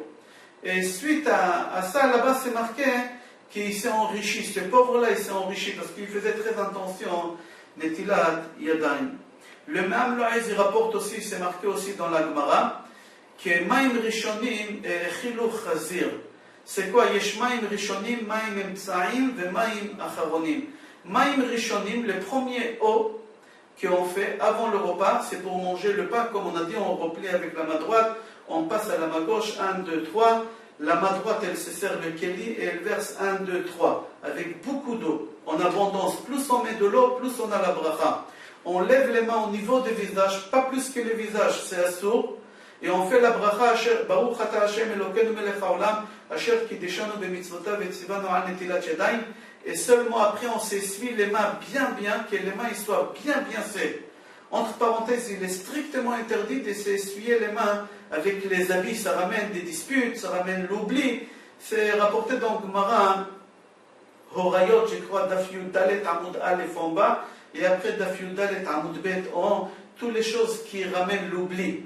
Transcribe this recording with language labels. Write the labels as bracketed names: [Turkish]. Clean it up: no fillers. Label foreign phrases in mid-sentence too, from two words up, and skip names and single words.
[French] Et suite à ça, là-bas, c'est marqué qu'il s'est enrichi. Ce pauvre-là, il s'est enrichi parce qu'il faisait très attention [Hebrew] נטילת ידיים. [French] Le Me'am Lo'ez, il rapporte aussi, c'est marqué aussi dans la Gemara, que [Hebrew] מים ראשונים חילוך חזיר. [French] C'est quoi? [Hebrew] יש מים ראשונים, מים אמצעיים, ומים אחרונים. מים ראשונים, [French] les premiers eaux qu'on fait avant le repas, c'est pour manger le pain. Comme on a dit, on replie avec la main droite, on passe à la main gauche, 1, 2, 3. La main droite, elle se sert le keli et elle verse 1, 2, 3, avec beaucoup d'eau, en abondance. Plus on met de l'eau, plus on a la bracha. On lève les mains au niveau du visage, pas plus que le visage, c'est assourd. Et on fait la bracha, [Hebrew] ברוך אתה השם אלוקינו מלך העולם, אשר קידשנו במצוותיו וציוונו על נטילת ידיים. [French] Et seulement après, on s'essuie les mains bien, que les mains soient bien sèches. Entre parenthèses, il est strictement interdit de s'essuyer les mains avec les habits. Ça ramène des disputes, ça ramène l'oubli. C'est rapporté dans Gemara, Horayot, je crois, [Hebrew] דף יוד דלת עמוד אלף [French] en bas, et après [Hebrew] דף יוד דלת עמוד בית [French] en haut, toutes les choses qui ramènent l'oubli.